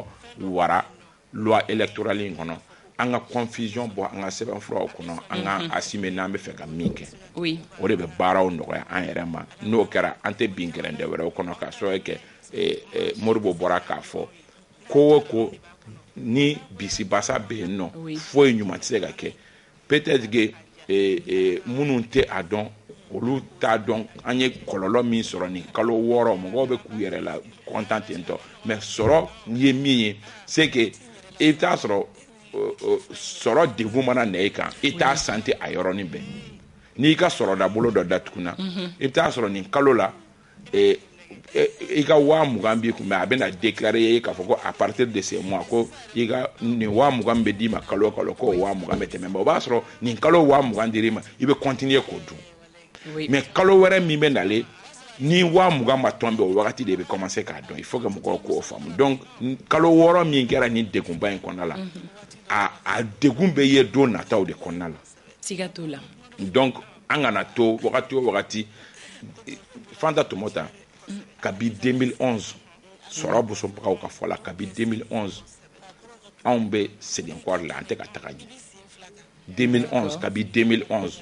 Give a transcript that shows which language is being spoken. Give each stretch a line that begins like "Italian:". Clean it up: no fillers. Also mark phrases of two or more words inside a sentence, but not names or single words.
Bambara: wara
French: loi électorale
Bambara: in kɔnɔ an ka confusion bɔ an ka sɛbɛnfuraw kɔnɔ an ka assumer n'an bɛ fɛ ka min kɛ o de bɛ baaraw nɔgɔya an yɛrɛ ma n'o kɛra an tɛ bin gɛrɛndɛ wɛrɛw kɔnɔ k'a sababu kɛ Modibo bɔra k'a fɔ ko o ko ni bisibasa bɛ yen nɔ foyi ɲuman tɛ se ka kɛ
French: peut-être que
Bambara: minnu tɛ a dɔn olu t'a dɔn an ye kɔlɔlɔ min sɔrɔ nin kalo 6 mɔgɔw bɛ k'u yɛrɛ la content tentɔ mais sɔrɔ ye min ye
French: c'est que
Bambara: i bɛ taa sɔrɔ degun mana na i kan i t'a santi a yɔrɔnin bɛɛ n'i ka sɔrɔda bolo dɔ datuguna i bɛ taa sɔrɔ nin kalo la i ka 20,000 b'i kun mais a bɛna déclarer ye k'a fɔ ko
French: à partir de ce mois
Bambara: ko i ka nin 20,000 bɛ d'i ma kalo o kalo ko 20,000 bɛ tɛmɛ o b'a sɔrɔ nin kalo 20,000 dir'i ma i bɛ continuer k'o dun mais kalo wɛrɛ min bɛ nalen ni 20,000 ma tomber o wagati de bɛ commencer k'a dɔn
French: il faut que
Bambara: mɔgɔw k'o faamu donc kalo 6 min kɛra nin degunba in kɔnɔna la a degun bɛ ye don nataw de kɔnɔna la siga t'o la donc an kana to wagati o wagati Fanta Tomota kabi 2011 sɔrɔ bosonbagaw ka fɔ la kabi 2011 anw bɛ segin kɔri la an tɛ ka taga ɲɛ 2011 kabi 2011